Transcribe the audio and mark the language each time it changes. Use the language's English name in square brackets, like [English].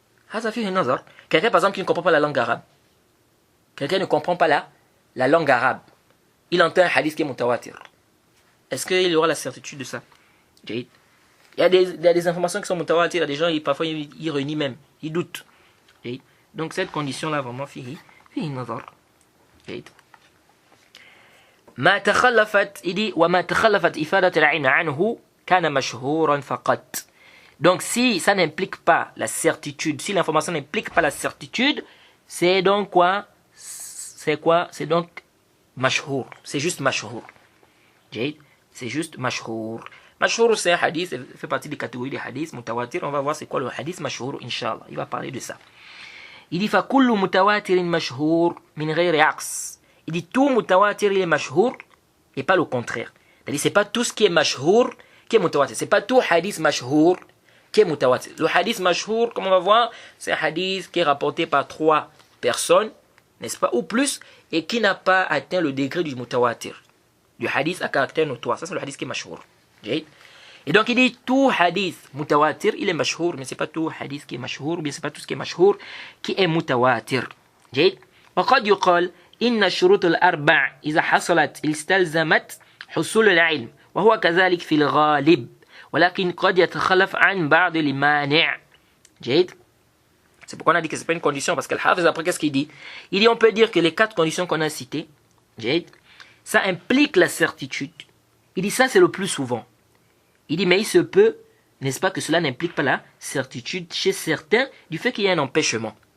[French] Quelqu'un par exemple qui ne comprend pas la langue arabe, quelqu'un ne comprend pas la langue arabe, il entend un hadith qui est mutawatir. Est-ce qu'il aura la certitude de ça? Il y a des informations qui sont mutawatir, il y a des gens, parfois ils réunissent même, ils doutent. Donc cette condition-là, vraiment, [Arabic] fihi nazar. ما تخلفت إدي وما تخلفت إفادة العلم عنه kana mashhouran faqat. [French] Donc si ça n'implique pas la certitude, si l'information n'implique pas la certitude, c'est donc quoi? C'est quoi? C'est donc mashhour. C'est juste mashhour. C'est juste mashhour. Mashhour, c'est un hadith, ça fait partie des catégories des hadiths mutawatir. On va voir c'est quoi le hadith mashhour, inshallah. Il va parler de ça. Il dit [Arabic] فَكُلُّ مُتَوَاتِرٍ مَشْهُورٍ مِنْ غَيْرِ عَقْصٍ. [French] Il dit tout mutawatir il est mashhour et pas le contraire. C'est-à-dire c'est pas tout ce qui est mashhour qui est mutawatir. C'est pas tout hadith mashhour qui est mutawatir. Le hadith mashhour, comme on va voir, c'est un hadith qui est rapporté par 3 personnes, n'est-ce pas, ou plus, et qui n'a pas atteint le degré du mutawatir, du hadith à caractère notoire. Ça c'est le hadith qui est mashhour. Et donc il dit tout hadith mutawatir il est mashhour, mais c'est pas tout hadith qui est mashhour, ou bien c'est pas tout ce qui est mashhour qui est mutawatir. [Arabic] وقد يقال إن الشروط الأربع إذا حصلت استلزمت حصول العلم وهو كذلك في الغالب ولكن قد يتخلف عن بعض المانع. [French] C'est pourquoi on a dit que c'est pas une condition, parce que le Hafiz après qu'est-ce qu'il dit? Il dit on peut dire que les 4 conditions qu'on a citées, ça implique la certitude. Il dit ça c'est le plus souvent. Il dit mais il se peut, n'est-ce pas, que cela n'implique pas la certitude chez certains du fait qu'il y a un empêchement.